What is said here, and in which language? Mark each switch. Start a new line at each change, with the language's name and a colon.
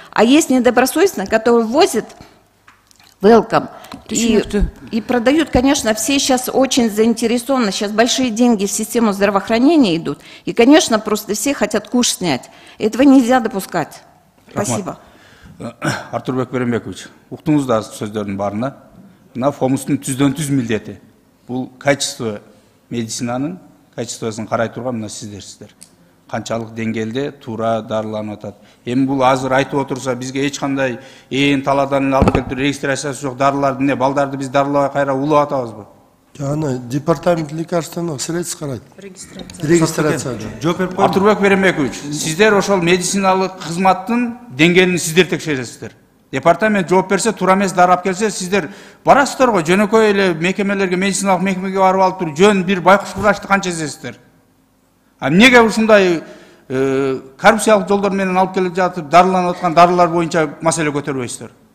Russian: А есть недобросовестные, которые ввозят welcome и продают, конечно, все сейчас очень заинтересованы, сейчас большие деньги в систему здравоохранения идут, и, конечно, просто все хотят куш снять. Этого нельзя допускать. Спасибо.
Kyrgyz: Артурбек Берембекович, уктуңуздар сөздөрдүн баарына, мына фомустун түздөн түз милдети. Бул качество медицинанын качествосын карай турган мына сиздерсиздер. Канчалык деңгээлде туура дарыланып атат. Эми бул азыр айтып отурса, бизге эч кандай таладан алып келип регистрациясы жок дарыларды эмне, балдарды биз дарылабай кайра улап атабызбы? Жана
Russian: департамент лекарственных средств
Kyrgyz: карайт.
Russian: Регистрация.
Kyrgyz: Артурбек Берембекович, сиздер ошол медициналык кызматтын деңгээлин сиздер текшересиздер. Департамент жооп берсе, туура эмес дары алып келсе, сиздер барасыздар го, жөнөкөй эле мекемелерге, медициналык мекемеге барып алып туруп, жөн бир байкуш врачты канча эзесиздер? А эмнеге ушундай коррупциялык жолдор менен алып келип жатып, дарыланып аткан дарылар боюнча маселе көтөрбөйсүздөр?